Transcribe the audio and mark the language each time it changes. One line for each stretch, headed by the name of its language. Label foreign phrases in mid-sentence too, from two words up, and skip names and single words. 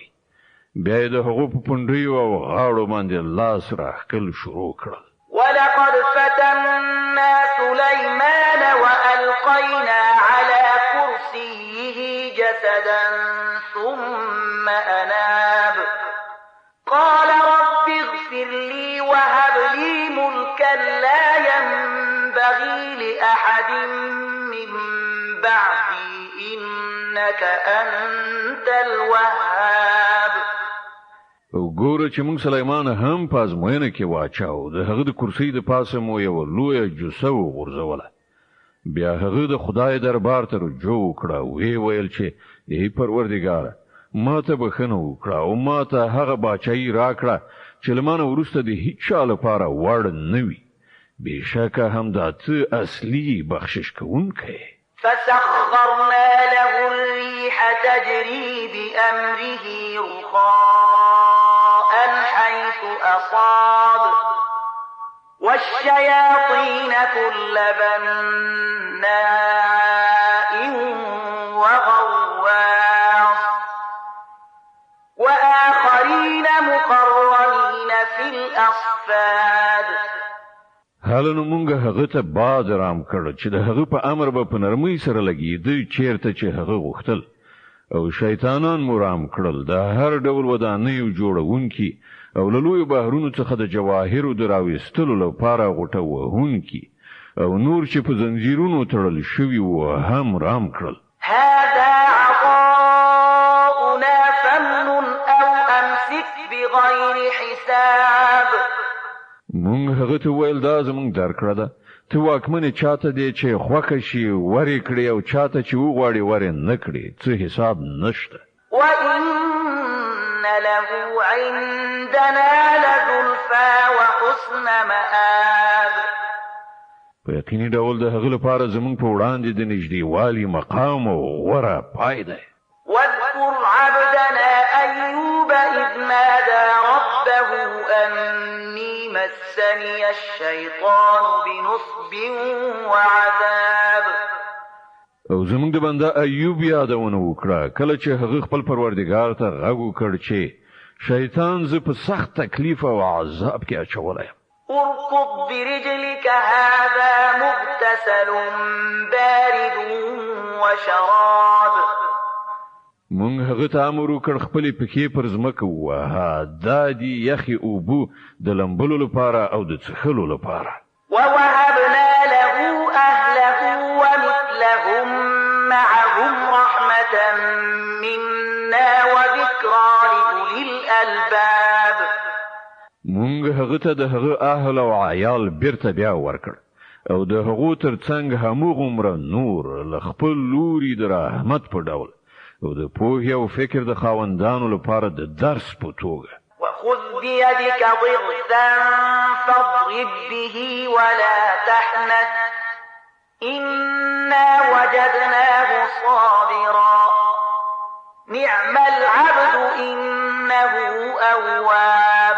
Pashto: بیا د هغو په پنډیو او غاړو باندې لاس راښکل شروع کړل.
Arabic: ولقد فتنا سليمان وألقينا على كرسيه جسدا ثم أناب قال رب اغفر لي وهب لي ملكا لا ينبغي لأحد من بعدي إنك أنت الوهاب.
Pashto: او ګوره چې موږ سليمان هم په ازموینه کې واچاو د هغه د کرسۍ د پاسه مو یو لویه جوسه وغورځوله. بیا هغه د خدای دربار ته رجوع وکړه وی ویل چې ای پروردګاره ما ته بخښنه وکړه او ما ته هغه باچایي راکړه چې له مانه وروسته د هیڅ چا لپاره وړ نه وي. بېشکه همدا ته اصلي بخشش کوونکی.
Arabic: فسخرنا له الريح تجري بأمره رخاء حيث أصاب والشياطين كل بناء وغواص وآخرين مقرنين في الأصفاد.
Pashto: حالانو مونږ هغه ته باد رام کړ چې د هغه په امر به په نرمۍ سره لګېدی چیرته چې هغه غوښتل او شیطانان مو رام کړل د هر ډول ودانیو جوړونکي او له لوی بحرونو څخه د جواهرو د راوېستلو لپاره غوټه وهونکي او نور چې په زنجیرونو تړل شوي وو هم رام کړل.
Arabic: هذا عطاؤنا فمن او امسك بغير حساب.
Pashto: مونږ هغه ته ویل دا زمونږ درکړه ده، ته واکمنې چاته دی چې خوښه شي ورې کړي او چاته چې وغواړي ورې نه کړي، څه حساب نشته.
Arabic: وإن له عندنا لزلفى وحسن مآب.
Pashto: په یقیني ډول د هغه لپاره زمونږ په وړاندې د نږدېوالي مقام او غوره پای دی.
Arabic: واذكر عبدنا أيوب إذ نادى ربه أني مسني الشيطان بنصب وعذاب.
Pashto: او زمونږ د بنده ایوب یادونه وکړه کله چې هغه خپل پروردګار ته غږ وکړ چې شیطان زه په سخت تکلیف او عذاب کې اچولی یم.
Arabic: اركض برجلك هذا مغتسل بارد وشراب.
Pashto: مونږ هغه ته امر وکړ خپلې پښې پر ځمکه ووهه، دا دي یخې اوبه د لمبلو لپاره او د څښلو لپاره.
Arabic: ووهبنا له أهله ومثلهم معهم رحمة منا وذكرى لأولي الألباب.
Pashto: مونږ هغه ته د هغه اهل او عیال بیرته بیا ورکړ او د هغو ترڅنګ همغومره نور له خپل لوري د رحمت په ډول او د پوهې او فکر د خاوندانو لپاره د درس په توګه.
Arabic: وخذ بيدك ضغثا فاضرب به ولا تحنث إنا وجدناه صابرا نعم العبد إنه أواب.